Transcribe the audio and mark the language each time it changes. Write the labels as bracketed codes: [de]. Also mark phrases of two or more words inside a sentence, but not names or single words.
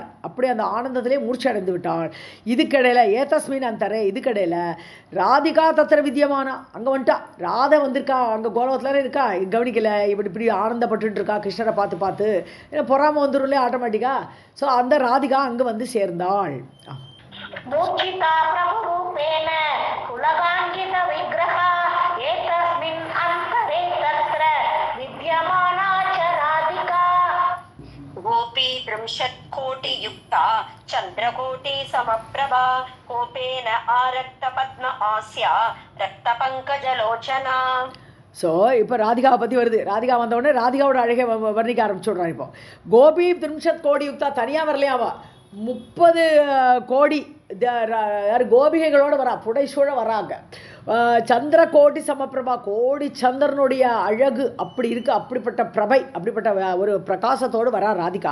[ta] அப்படி அந்த ஆனந்தத்திலே மூர்ச்சை அடைந்து விட்டாள். இதுக்கடையில் [sa] एतस्मिन् अन्तरे, [ta] இதுக்கடையில் [sa] राधिका तत्र विद्यमाना, [ta] அங்கே வந்துட்டா ராதை வந்திருக்கா, அங்கே கோலவத்தில் இருக்கா, கவனிக்கல, இப்படி ஆனந்தப்பட்டு இருக்கா கிருஷ்ணரை பார்த்து பார்த்து. ஏன்னா பொறாம வந்துடும் ஆட்டோமேட்டிக்கா. ஸோ அந்த ராதிகா அங்கே வந்து சேர்ந்தாள். [sa] मूर्च्छिता प्रभुरूपेण पुलकाङ्कित विग्रहा एतस्मिन् अन्तरे तत्र विद्यमाना च राधिका. गोपी त्रिंशत्कोटियुक्ता चन्द्रकोटि समप्रभा कोपेन आरक्त पद्म आस्या रक्तपङ्कजलोचना. [ta] ஸோ இப்போ ராதிகாவை பற்றி வருது. ராதிகா வந்தவுடனே ராதிகாவோட அழகை வர்ணிக்க ஆரம்பிச்சுடுறான். இப்போ [sa] गोपी 30 कोटि युक्ता [ta] தனியாக வரலையாவா, 30 கோடி கோபிகைகளோடு வரா, புடைசூழ வராங்க. [sa] चन्द्रकोटि समप्रभा, [ta] கோடி சந்திரனுடைய அழகு அப்படி இருக்கு, அப்படிப்பட்ட பிரபை, அப்படிப்பட்ட ஒரு பிரகாசத்தோடு வரா ராதிகா.